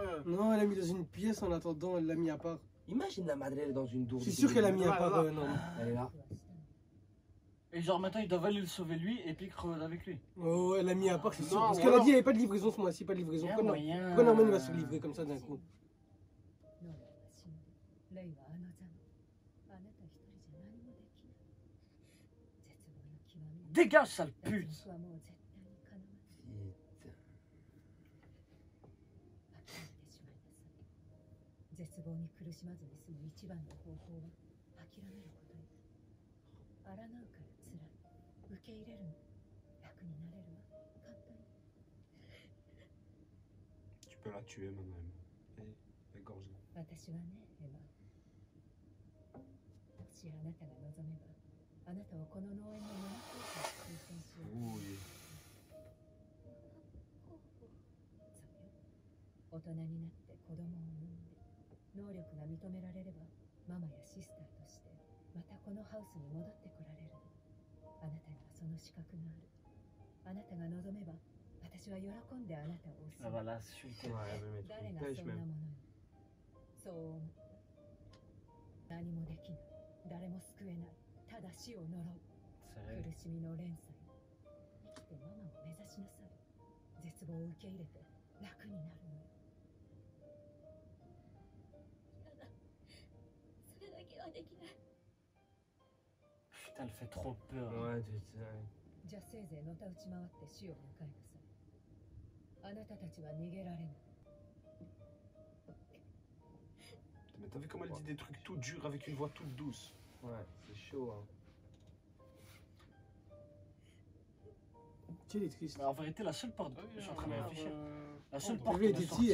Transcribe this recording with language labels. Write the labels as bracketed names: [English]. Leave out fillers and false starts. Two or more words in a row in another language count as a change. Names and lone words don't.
[French] Non, elle l'a mis dans une pièce en attendant, elle l'a mis à part. Imagine la madre elle est dans une Je dourde. suis sûr qu'elle a mis à Ouais, part, voilà. non. Elle est là. Et genre maintenant ils doivent aller le sauver lui et puis crever avec lui. Oh, elle l'a mis à part, c'est sûr. Non, Parce ou qu'elle a alors- dit, il n'y avait pas de livraison ce mois-ci, pas de livraison. Il y a Pourquoi moyen. pourquoi Norman il va se livrer comme ça d'un coup? [Japanese] ノアは死んでレイはあの座にあなた一人じゃ何もできない絶望の極み [French] Dégage sale [Japanese] 脱 [French] pute. [Japanese] 獄はもう絶対に叶わない [French] Putain. [Japanese] 諦めてしまいなさい絶望に苦しまずに済む一番の方法は諦めることよ抗うから辛い受け入れるの楽になれるわ簡単に [French] Tu peux la tuer maintenant. Égorge-la. [Japanese] 私はねエマもしあなたが望めばあなたをこの農園の7コースに推薦しよう [French] Oui. [Japanese] そうよ大人になって子供を産んで能力が認められればママやシスターとしてまたこのハウスに戻ってこられるのあなたにはその資格があるあなたが望めば私は喜んであなたを押す [French] Ça va la suite. Ouais, elle veut mettre [Japanese] 誰 [French] une [Japanese] が [French] pêche [Japanese] そんなも [French] même. [Japanese] のよそう思った何もできない誰も救えないただ死を呪う [French] C'est vrai. [Japanese] 苦しみの連鎖よ生きてママを目指しなさい絶望を受け入れて楽になるのよ嫌だそれだけはできない [French] Putain, elle fait trop peur. Ouais, putain. [Japanese] じゃあせいぜいのたうち回って死を迎えなさいあなたたちは逃げられない [French] Mais t'as vu comment elle dit des trucs tout durs avec une voix toute douce. Ouais, c'est chaud. Hein. Tu sais, elle est triste. Mais en vérité, la seule porte. Je suis en train de réfléchir. La seule T'as porte vu, elle de était sortie.